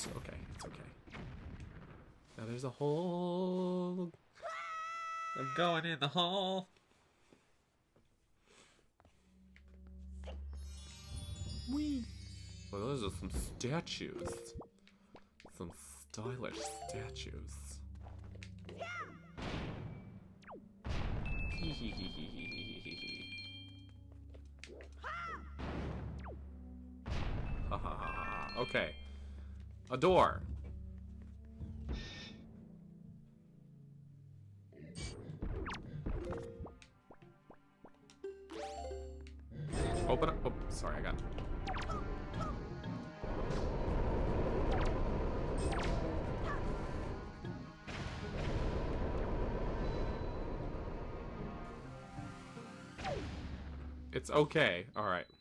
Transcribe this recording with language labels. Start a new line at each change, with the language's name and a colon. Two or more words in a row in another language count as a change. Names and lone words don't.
English: Okay, it's okay. Now there's a hole. I'm going in the hole. Whee! Well, those are some statues. Some stylish statues. Hee hee hee hee hee hee hee hee. Ha ha ha ha. Okay. A door. Open up. Oh, sorry, I got it. It's okay. All right.